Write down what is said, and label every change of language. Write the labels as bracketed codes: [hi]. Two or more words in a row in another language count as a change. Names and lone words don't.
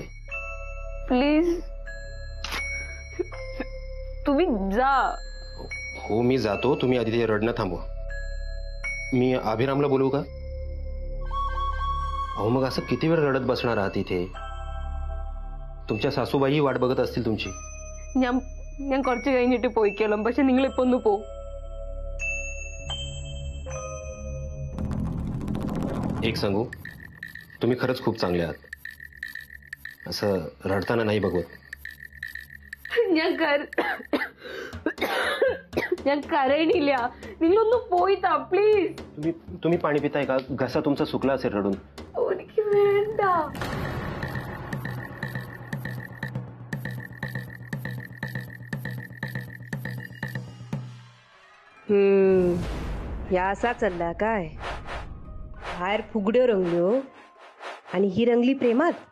[mr] प्लीज तुम्ही जा. हो मी जातो, तुम्ही आधी ते रडणं थांबवा. मी अभिरामला बोलवू का? अहो मग असं किती वेळ रडत बसणार आहात इथे? तुमच्या सासूबाई वाट बघत असतील तुमची. [ml] ഞാൻ കുറച്ച് കഴിഞ്ഞിട്ട് പോയിക്കോളാം. പക്ഷെ നിങ്ങൾ ഇപ്പൊ ഒന്ന് പോ. [mr] एक सांगू, तुम्ही खरंच खूप चांगले आहात. असं रडताना नाही बघवत. [ml] ഞാൻ കരയണില്ല. നിങ്ങളൊന്ന് പോയി താ പ്ലീज. [mr] तुम्ही पाणी पिताय का? घसा तुमचा सुकला असेल रडून. [ml] എനിക്ക് വേണ്ട. [mr] या असा चालला काय? बाहेर फुगड्यो रंगल्यो आणि ही रंगली प्रेमात.